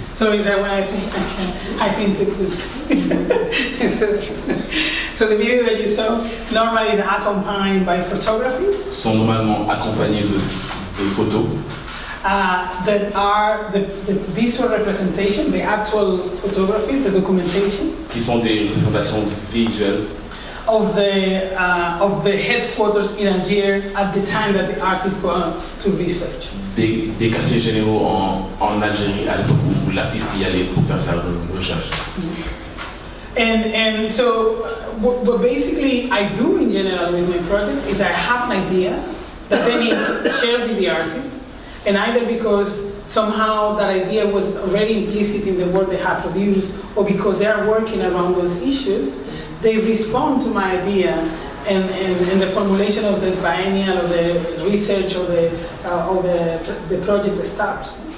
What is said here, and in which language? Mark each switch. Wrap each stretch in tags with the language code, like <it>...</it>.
<en>So is that when I think too quick? So the video that you saw normally is accompanied by photographies</en> <fr>sont normalement accompagnés de photos</fr> <en>that are the visual representation, the actual photographies, the documentation</en> <fr>qui sont des représentations visuelles</fr> <en>of the headquarters in Algiers at the time that the artist goes to research.</en> <fr>des quartiers généraux en Algérie à l'époque où l'artiste y allait pour faire sa recherche.</fr> <en>And so what basically I do in general with my project is I have an idea that then is shared with the artist, and either because somehow that idea was already implicit in the work they have produced, or because they are working around those issues, they respond to my idea and the formulation of the biennial or the research or the project starts.</en>